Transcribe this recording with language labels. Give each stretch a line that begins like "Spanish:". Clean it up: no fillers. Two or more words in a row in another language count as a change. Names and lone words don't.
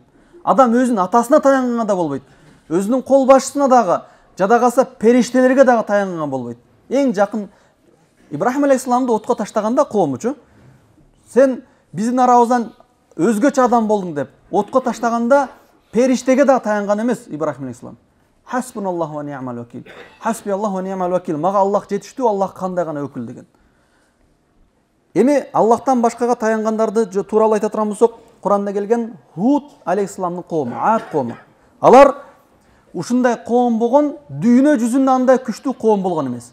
Kyrgyz: Адам өзүнүн атасына таянганга да болбойт. Өзүнүн кол башчысына дагы, жада калса периштелерге дагы таянганга болбойт. Эң жакын Ибрахим алейхиссаламды отко таштаганда коомучу, сен биздин арабыздан өзгөчө адам болдуң деп отко таштаганда периштеге дагы таянган эмес Ибрахим алейхиссалам.
Arabic: حسبنا الله ونعم الوكيل. حسبي الله ونعم الوكيل.
Kyrgyz: Мага Аллах жетиштүү, Аллах кандай гана өкүл деген. Эми Аллахтан башкага таянгандарды тууралуу айта турган болсок, Куранда келген Худ алейхиссаламдын коому, Ад коому. Алар ушундай коом болгон, дүйнө жүзүндө андай күчтүү коом болгон эмес.